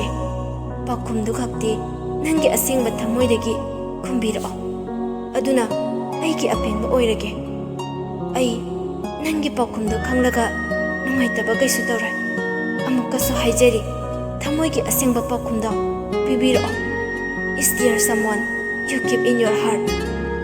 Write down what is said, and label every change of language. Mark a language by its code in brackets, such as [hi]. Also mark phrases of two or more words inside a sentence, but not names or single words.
[mni] Pakhumdu khakti nangi asingba thamoidagi khumbirao. Aduna aigi apenba oirage. Ai nangi pakhumdu khanglaga nungaitaba kaisu tawrai. Amukasu haijari thamoigi asingba pakhumda bibirao. [en] Is there someone you keep in your heart